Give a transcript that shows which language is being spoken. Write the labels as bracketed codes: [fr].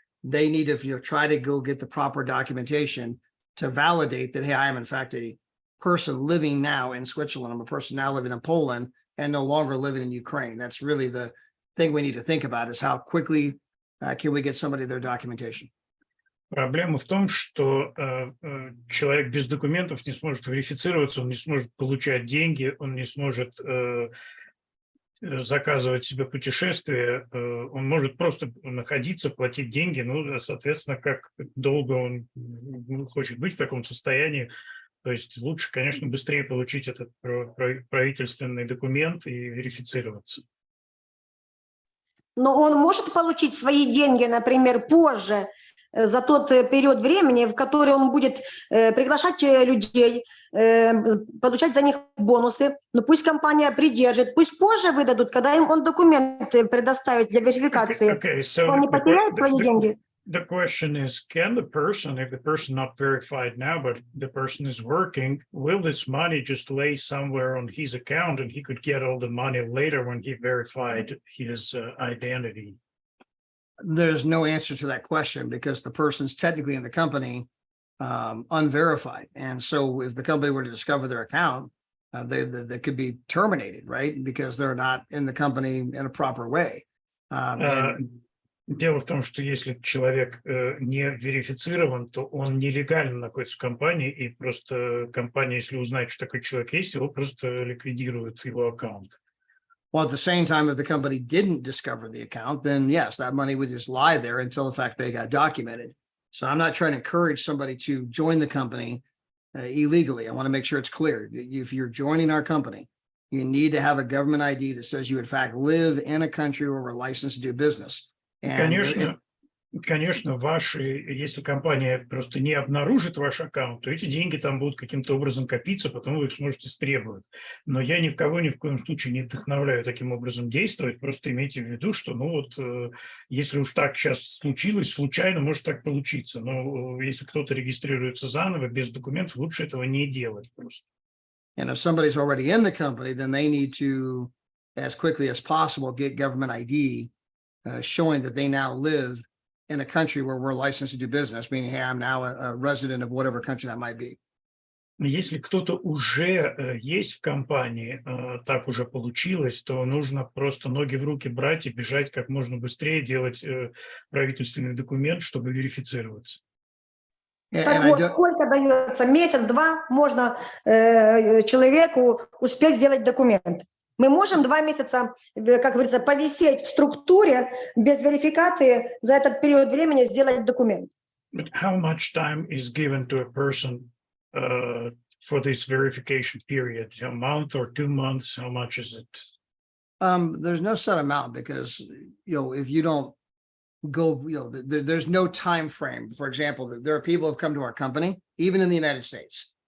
[en] They need to try to go get the proper documentation to validate that, hey, I am in fact a person living now in Switzerland. I'm a person now living in Poland and no longer living in Ukraine. That's really the thing we need to think about, is how quickly can we get somebody their documentation. [ru] Проблема в том, что человек без документов не сможет верифицироваться, он не сможет получать деньги, он не сможет заказывать себе путешествия, он может просто находиться, платить деньги, ну, соответственно, как долго он хочет быть в таком состоянии. То есть лучше, конечно, быстрее получить этот правительственный документ и верифицироваться. Но он может получить свои деньги, например, позже, за тот период времени, в который он будет приглашать людей, получать за них бонусы. Но пусть компания придержит, пусть позже выдадут, когда им он документы предоставит для верификации. Он не потеряет свои деньги. [en] The question is, can the person, if the person not verified now, but the person is working, will this money just lay somewhere on his account and he could get all the money later when he verified his identity? There's no answer to that question because the person's technically in the company unverified. And so if the company were to discover their account, they could be terminated, right? Because they're not in the company in a proper way. [ru] Дело в том, что если человек не верифицирован, то он нелегально находится в компании, и просто компания, если узнает, что такой человек есть, его просто ликвидирует его аккаунт. [en] Well, at the same time, if the company didn't discover the account, then yes, that money would just lie there until the fact they got documented. So I'm not trying to encourage somebody to join the company illegally. I want to make sure it's clear. If you're joining our company, you need to have a government ID that says you in fact live in a country where we're licensed to do business. [ru] Конечно, если компания просто не обнаружит ваш аккаунт, то эти деньги там будут каким-то образом копиться, потом вы их сможете стребовать. Но я ни в коем случае не вдохновляю таким образом действовать. Просто имейте в виду, что, если уж так сейчас случилось, случайно может так получиться. Но если кто-то регистрируется заново без документов, лучше этого не делать просто. [en] And if somebody's already in the company, then they need to, as quickly as possible, get government ID showing that they now live in a country where we're licensed to do business, meaning, hey, I'm now a resident of whatever country that might be. [ru] Если кто-то уже есть в компании, так уже получилось, то нужно просто ноги в руки брать и бежать как можно быстрее, делать правительственный документ, чтобы верифицироваться. Так вот, сколько дается? Месяц-два можно человеку успеть сделать документ. Мы можем 2 месяца, как говорится, повисеть в структуре без верификации, за этот период времени сделать документ. [en] But how much time is given to a person for this verification period? A month or 2 months? How much is it? There's no set amount because, if you don't go, there's no time frame. For example, there are people who have come to our company, even in the United States.